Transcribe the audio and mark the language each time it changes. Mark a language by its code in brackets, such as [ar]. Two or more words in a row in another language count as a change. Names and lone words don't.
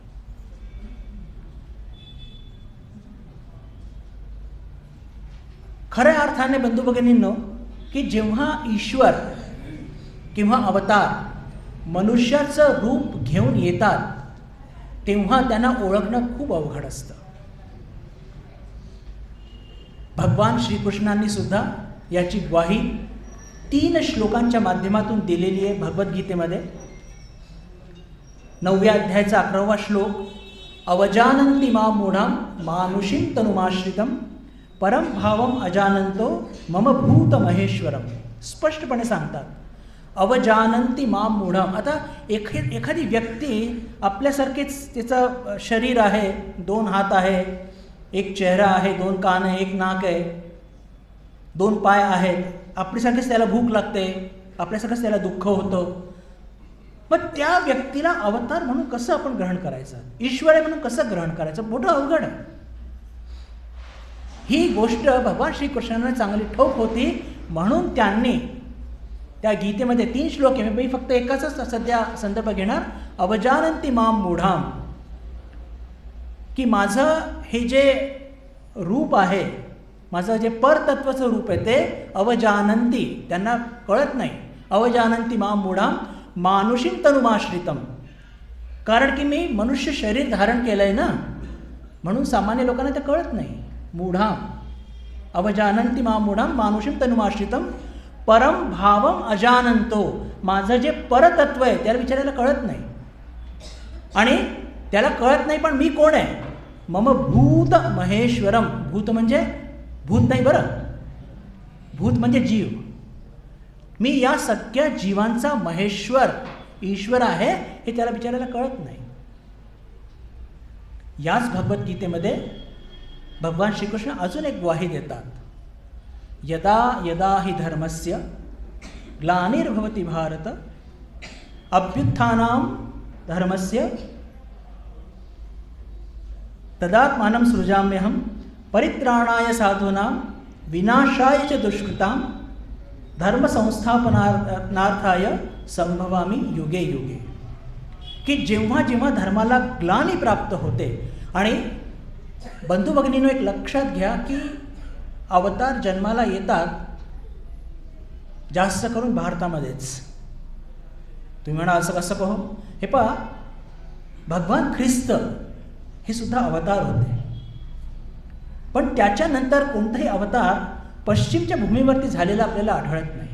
[mr] खऱ्या अर्थाने बंधू भगिनींनो की जेव्हा ईश्वर किंवा अवतार मनुष्याचं रूप घेऊन येतात तेव्हा त्यांना ओळखणं खूप अवघड असतं. भगवान श्रीकृष्णांनी सुद्धा याची ग्वाही 3 श्लोकांच्या माध्यमातून दिलेली आहे भगवद्गीतेमध्ये. 9व्या अध्यायाचा 11वा श्लोक, [sa] अवजानन्ति मां मूढां मानुषीं तनुमाश्रितं परम भावम अजानंतो मम भूत महेश्वरम. [mr] स्पष्टपणे सांगतात [sa] अवजानन्ति मां मूढम. [mr] आता एखादी व्यक्ती आपल्यासारखेच तिचं शरीर आहे, 2 हात आहे, एक चेहरा आहे, 2 कान आहे, 1 नाक आहे, 2 पाय आहेत. आपल्यासारखेच त्याला भूक लागते, आपल्यासारखंच त्याला दुःख होतं. पण त्या व्यक्तीला अवतार म्हणून कसं आपण ग्रहण करायचं, ईश्वर आहे म्हणून कसं ग्रहण करायचं, मोठं अवघड आहे. ही गोष्ट भगवान श्रीकृष्णांना चांगली ठाऊक होती, म्हणून त्यांनी त्या गीतेमध्ये 3 श्लोक आहे, मी फक्त एकाच सध्या संदर्भ घेणार. [sa] अवजानन्ति मां मूढाम, [mr] की माझं हे जे रूप आहे, माझं जे परतत्वाचं रूप आहे ते अवजानन्ति, त्यांना कळत नाही. [sa] अवजानन्ति मां मूढाम मानुषीं तनुमाश्रितम. [mr] कारण की मी मनुष्य शरीर धारण केलं आहे ना, म्हणून सामान्य लोकांना ते कळत नाही. [sa] मूढाम अवजानन्ति मां मूढाम मानुषीं तनुमाश्रितम परम भावम अजानंतो. [mr] माझं जे परतत्व आहे त्याला विचारायला कळत नाही, आणि त्याला कळत नाही पण मी कोण आहे. [sa] मम भूत महेश्वरम. [mr] भूत म्हणजे भूत नाही बरं, भूत म्हणजे जीव. मी या सगळ्या जीवांचा महेश्वर ईश्वर आहे हे त्याला विचारायला कळत नाही. याच भगवद्गीतेमध्ये भगवान श्रीकृष्ण अजून एक ग्वाही देतात. [sa] यदा यदा हि धर्मस्य ग्लानिर्भवति भारत अभ्युत्थानं धर्मस्य तदात्मानं सृजाम्यहं परित्राणाय साधूनां विनाशाय च दुष्कृतां धर्म संस्थापनार्थाय संभवामि युगे युगे. [mr] की जेव्हा जेव्हा धर्माला ग्लानी प्राप्त होते, आणि बंधू भगिनींनो एक लक्षात घ्या की अवतार जन्माला येतात जास्त करून भारतामध्येच. तुम्ही म्हणा असं कसं कहो, हे पहा भगवान ख्रिस्त हे सुद्धा अवतार होते, पण त्याच्यानंतर कोणताही अवतार पश्चिमच्या भूमीवरती झालेला आपल्याला आढळत नाही.